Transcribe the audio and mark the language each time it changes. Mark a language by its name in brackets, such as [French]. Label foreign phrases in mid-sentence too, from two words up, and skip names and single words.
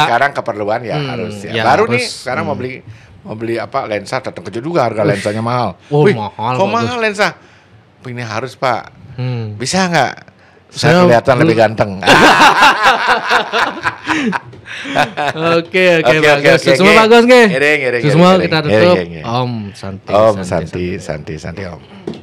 [Indonesian] Sekarang keperluan harus. Baru nih sekarang mau beli lensa, datang kejut juga harga lensanya mahal. Mahal. Kok mahal lensa? Ini harus Pak. Bisa nggak? Saya kelihatan lebih ganteng. Oke, bagus. Semua bagus nggih. Ngiring. Semua kita tutup. [Sanskrit] Om Santi. Om Santi.